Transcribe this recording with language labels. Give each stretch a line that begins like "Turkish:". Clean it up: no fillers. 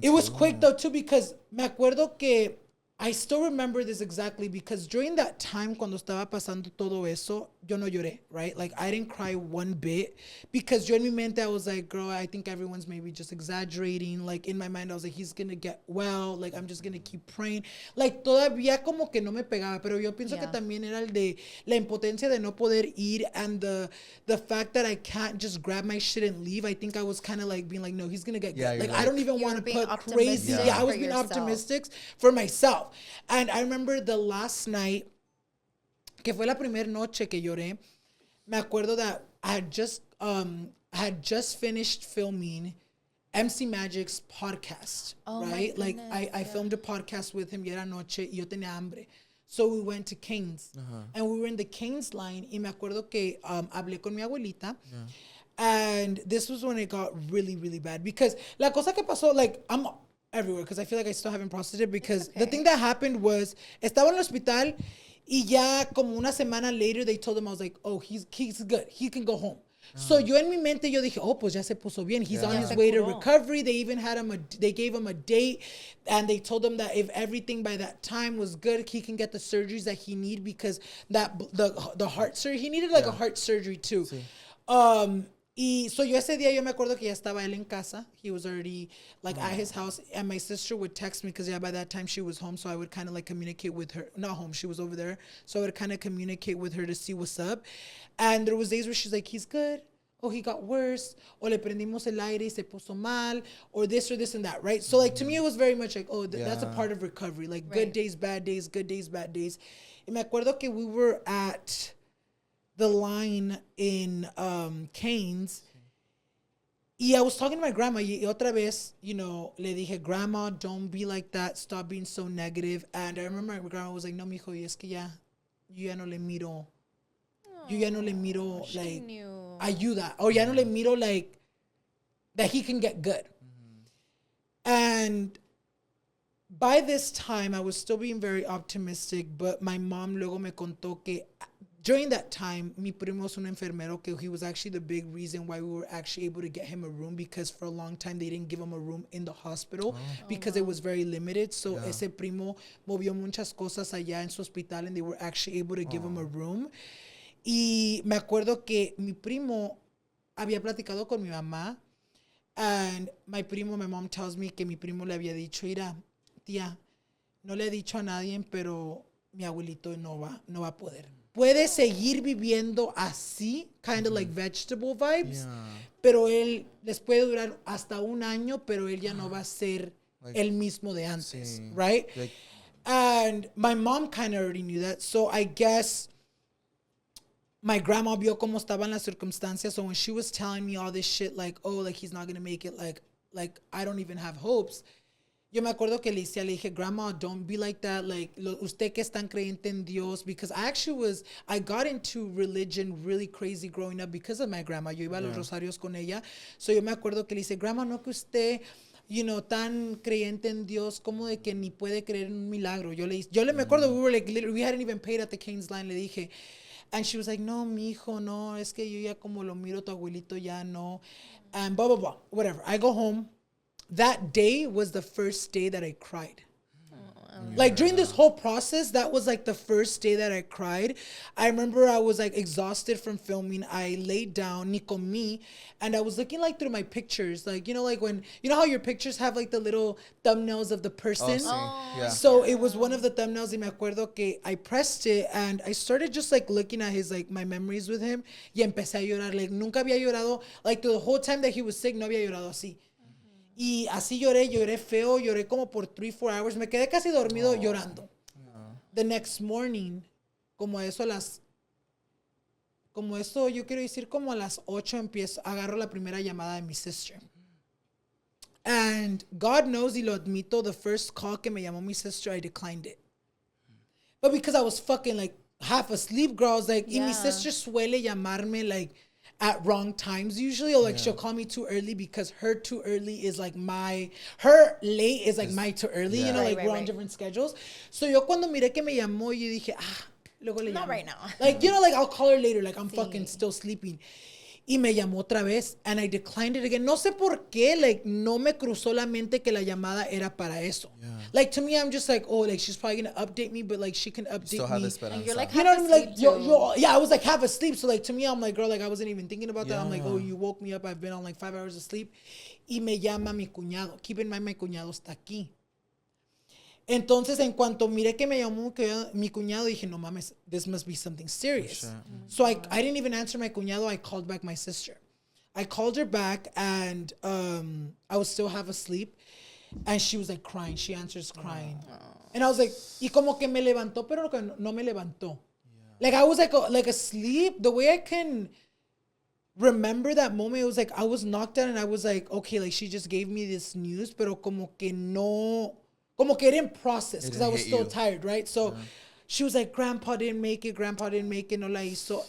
English: It was quick though too, because
Spanish: me acuerdo que
English: I still remember this exactly, because during that time
Spanish: cuando estaba pasando todo eso, yo no lloré,
English: right? Like I didn't cry one bit, because
Spanish: yo en mi mente
English: I was like, girl, I think everyone's maybe just exaggerating. Like in my mind I was like, he's gonna get well, like I'm just gonna keep praying.
Spanish: Like todavía como que no me pegaba, pero yo pienso que también era el de la impotencia de no poder ir,
English: and the fact that I can't just grab my shit and leave. I think I was kind of like being like, no, he's gonna get good. Like I don't even want to put crazy. Yeah, I was being optimistic for myself. And I remember the last night,
Spanish: que fue la primera noche que lloré, me acuerdo
English: that I had just finished filming MC Magic's podcast, right? Like I filmed a podcast with him,
Spanish: y era noche, y yo tenía hambre.
English: So we went to Cane's, and we were in the Cane's line,
Spanish: y me acuerdo que hablé con mi abuelita,
English: and this was when it got really, really bad, because
Spanish: la cosa que pasó,
English: like everywhere because I feel like I still haven't processed it because the thing that happened was
Spanish: estaba en el hospital y ya como una semana
English: later they told him I was like, oh, he's good. He can go home.
Spanish: So yo en mi mente yo dije, oh, pues ya se puso bien.
English: He's on his way to recovery. They even had they gave him a date and they told him that if everything by that time was good, he can get the surgeries that he need because the heart surgery, he needed like a heart surgery too.
Spanish: Sí. Y so yo ese día yo me acuerdo que ya estaba él en casa.
English: He was already like at his house and my sister would text me because by that time she was home. So I would kind of like communicate with her. Not home, she was over there. So I would kind of communicate with her to see what's up. And there was days where she's like, he's good. Oh, he got worse.
Spanish: O le prendimos el aire y se puso mal.
English: Or this and that, right? So like to me it was very much like, oh, that's a part of recovery. Like good days, bad days, good days, bad days.
Spanish: Y me acuerdo que
English: we were at the line in Canes. Y I was talking to my grandma. Y otra vez, you know,
Spanish: le dije,
English: Grandma, don't be like that. Stop being so negative. And I remember my grandma was like, no, mijo,
Spanish: y es que ya, yo ya no le miro. Yo ya no le miro, like, ayuda.
English: Or
Spanish: ya no le miro,
English: like, that he can get good. And by this time, I was still being very optimistic. But my mom
Spanish: luego me contó que
English: during that time,
Spanish: mi primo es un enfermero que
English: he was actually the big reason why we were actually able to get him a room because for a long time they didn't give him a room in the hospital because it was very limited. So
Spanish: ese primo movió muchas cosas allá en su hospital
English: and they were actually able to give him a room.
Spanish: Y me acuerdo que mi primo había platicado con mi mamá
English: and my mom tells me
Spanish: que mi primo le había dicho, mira, tía, no le he dicho a nadie, pero mi abuelito no va a poder. Puede seguir viviendo así,
English: kind of like vegetable vibes,
Spanish: pero él les puede durar hasta un año, pero él ya no va a ser el mismo de antes, right?
English: And my mom kind of already knew that, so I guess my grandma
Spanish: vio cómo estaban las circunstancias,
English: so when she was telling me all this shit, like, oh, like he's not gonna make it, like I don't even have hopes.
Spanish: Yo me acuerdo que le dije, Grandma,
English: don't be like that.
Spanish: Like, usted que es tan creyente en Dios.
English: Because I got into religion really crazy growing up because of my grandma.
Spanish: Yo iba a los rosarios con ella. So yo me acuerdo que le dije, Grandma, no que usted,
English: you know,
Spanish: tan creyente en Dios, como de que ni puede creer en un milagro. Yo le me acuerdo,
English: we were like, literally, we hadn't even paid at the Canes line.
Spanish: Le dije,
English: and she was like,
Spanish: no, mijo, no, es que yo ya como lo miro tu abuelito, ya no.
English: And blah, blah, blah, whatever. I go home. That day was the first day that I cried. Like during this whole process, that was like the first day that I cried. I remember I was like exhausted from filming. I laid down,
Spanish: ni comí,
English: and I was looking like through my pictures. Like, you know, like when, you know how your pictures have like the little thumbnails of the person? So it was one of the thumbnails
Spanish: y me acuerdo que
English: I pressed it and I started just like looking at his, like my memories with him
Spanish: y empecé a llorar.
English: Like
Spanish: nunca había llorado,
English: like the whole time that he was sick,
Spanish: no había llorado así. Y así lloré feo, lloré como por 3-4 hours. Me quedé casi dormido llorando.
English: The next morning,
Spanish: como eso yo quiero decir como a las 8 agarro la primera llamada de mi sister.
English: And God knows,
Spanish: y lo admito,
English: the first call
Spanish: que me llamó mi
English: sister, I declined it. But because I was fucking like half asleep, girl, I was like,
Spanish: y mi sister suele llamarme
English: like at wrong times usually, or like she'll call me too early because her too early is like her late is like my too early, you know, like we're on different schedules.
Spanish: So yo cuando miré que me llamó, yo dije, luego le llamo.
English: Not right now. Like, you know, like I'll call her later, like I'm fucking still sleeping.
Spanish: Y me llamó otra vez
English: and I declined it again.
Spanish: No sé por qué, like no me cruzó la mente que la llamada era para eso.
English: Like to me, I'm just like, oh, like she's probably gonna update me, but like she can update me. And you're like, you know what I mean? Like, yeah, I was like half asleep. So like to me, I'm like, girl, like I wasn't even thinking about that. I'm like, oh, you woke me up. I've been on like 5 hours of sleep.
Spanish: Y me llama mi cuñado. Keep in mind, mi cuñado está aquí. Entonces, en cuanto miré que me llamó mi cuñado, dije, no mames,
English: this must be something serious. Sure. So I didn't even answer my cuñado. I called back my sister. I called her back and I was still half asleep. And she was like crying. She answers crying. And I was like,
Spanish: y como que me levantó, pero no me levantó.
English: Like I was like asleep. The way I can remember that moment, it was like I was knocked out and I was like, okay, like she just gave me this news,
Spanish: pero como que
English: it didn't process because I was still tired, right? So she was like, Grandpa didn't make it,
Spanish: no la hizo.